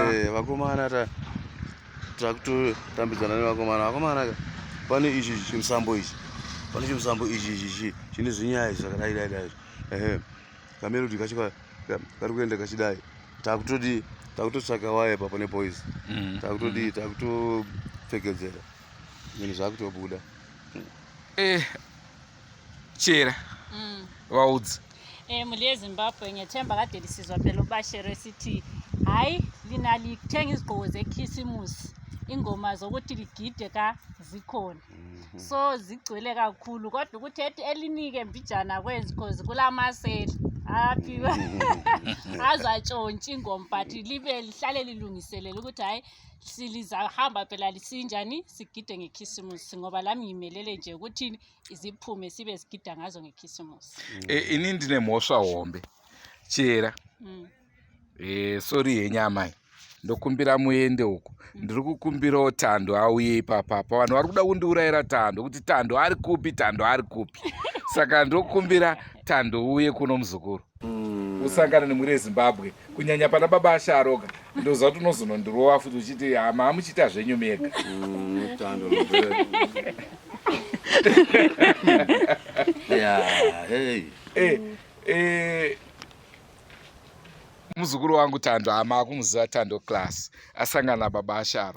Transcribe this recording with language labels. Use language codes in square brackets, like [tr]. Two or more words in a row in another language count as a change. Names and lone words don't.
[sn] vakomana takutotambidzana nevakomana pane ichi chimusambo ichi chine zvinyaya zvakadai kamerodi kacho kari kuenda kachidai takutotsvaka waya pane boys takutopfekedzera zvinhu zvakutobuda chera vaudzi mhuri yezimbabwe [nd] ngethemba kade lisizwa phela ubashero esithi hayi lina lithenga izigqoko zekhisimusi ingoma zokuthi ligide zikhona so zigcwele kakhulu kodwa ukuthi elinike mbijana kwenzi because kulamasela aphiwa azatshontsha ingoma but lihlale lilungiselela ukuthi hayi silizahamba phela lisinjani sigide ngekhisimusi ngoba lami ngimelele nje ukuthi iziphume sibe sigida ngazo ngekhisimusi [sn] ini ndinemhosva hombe chera sori yenyama ndokumbira muende uku ndiri kukumbirawo Tando auye ipapapa vanhu vari kuda kundiurayira Tando kuti Tando ari kupi saka ndokumbira Tando uye kuno muzukuru usangane nemhuri yeZimbabwe kunyanya pana baba asharoga ndoziva kuti unozonondirova futi uchiti hama muchiita zvenyu mega muzukuru wangu Tando hama akumuziva Tando class asangana nababa asharo